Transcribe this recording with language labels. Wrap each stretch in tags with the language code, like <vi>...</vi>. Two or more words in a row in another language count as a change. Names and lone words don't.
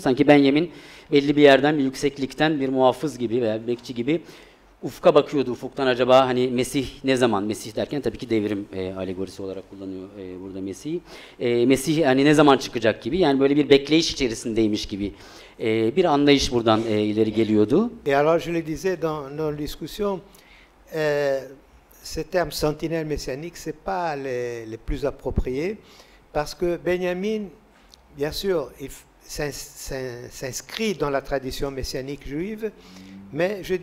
<tr>Sanki Benjamin belli bir yerden, bir yükseklikten bir muhafız gibi veya bir bekçi gibi ufka bakıyordu. Ufuktan acaba hani Mesih ne zaman? Mesih derken tabii ki devrim alegorisi olarak kullanıyor burada Mesih'i. Mesih hani ne zaman çıkacak gibi. Yani böyle bir bekleyiş içerisindeymiş gibi bir anlayış buradan ileri geliyordu.</tr> <fr>Et alors je le disais dans nos discussions, ces termes sentinelle messianique, c'est pas les plus appropriés parce que Benjamin, bien sûr, il s'inscrit dans la tradition messianique juive, mais je</fr>